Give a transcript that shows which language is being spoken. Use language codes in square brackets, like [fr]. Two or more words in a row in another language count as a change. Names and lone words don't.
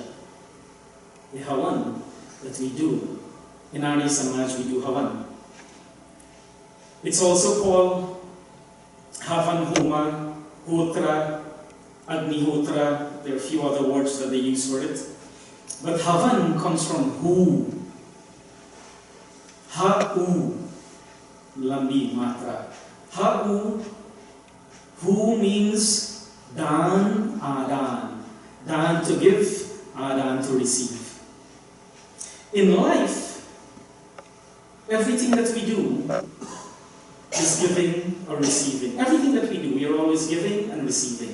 [en] The Havan that we do. In Arya Samaj we do Havan. It's also called Havan Homa, Hotra, Agnihotra. There are a few other words that they use for it. But Havan comes from Hu. Ha-U. [hi] लम्बी मात्रा। हा-उ. [en] Hu means Dan, Adan. Dan to give, Adan to receive. In life, everything that we do is giving or receiving. Everything that we do, we are always giving and receiving.